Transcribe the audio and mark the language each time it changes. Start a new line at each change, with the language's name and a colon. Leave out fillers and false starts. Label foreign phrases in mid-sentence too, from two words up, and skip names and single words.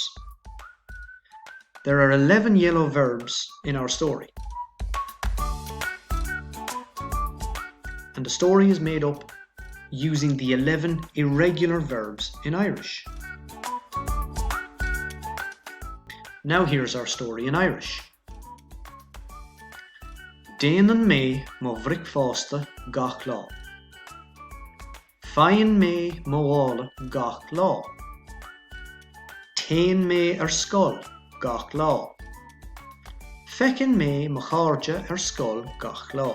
English: There are 11 yellow verbs in our story. And the story is made up using the 11 irregular verbs in Irish. Now here's our story in Irish.
Irish: Déanann mé mo bhric fásta gach lá. Faigheann mé mo bhála gach lá. Téann mé ar scoil gach lá. Feiceann mé mo chairde ar scoil gach lá.